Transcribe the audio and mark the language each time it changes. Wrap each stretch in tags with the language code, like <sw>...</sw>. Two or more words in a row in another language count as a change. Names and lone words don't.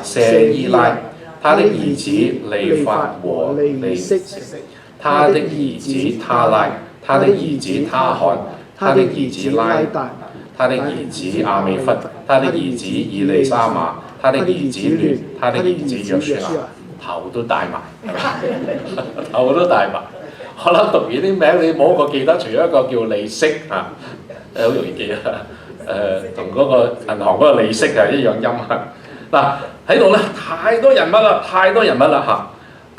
<yue>舍伊拉，他的兒子利法和利色，他的兒子他拉，他的兒子他罕，他的兒子拉達，他的兒子亞美弗，他的兒子以利沙瑪，他的兒子亂，他的兒子約書亞，頭都大埋，頭都大埋。我諗讀完啲名，你冇一個記得，除咗一個叫利息啊，好容易記啊。同嗰個銀行嗰個利息係一樣音啊。嗱喺度咧，太多人物啦，太多人物啦嚇。</yue>